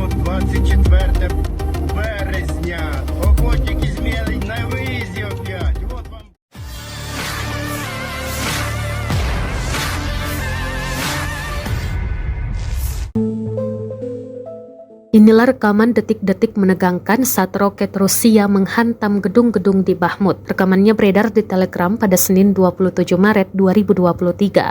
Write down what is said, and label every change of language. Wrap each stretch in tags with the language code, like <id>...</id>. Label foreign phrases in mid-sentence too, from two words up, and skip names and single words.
<uk>24 березня. Охотники зміли на виїзді опять.</uk> <ru>Вот вам.</ru> <id>Inilah rekaman detik-detik menegangkan saat roket Rusia menghantam gedung-gedung di Bakhmut. Rekamannya beredar di Telegram pada Senin 27 Maret 2023.</id>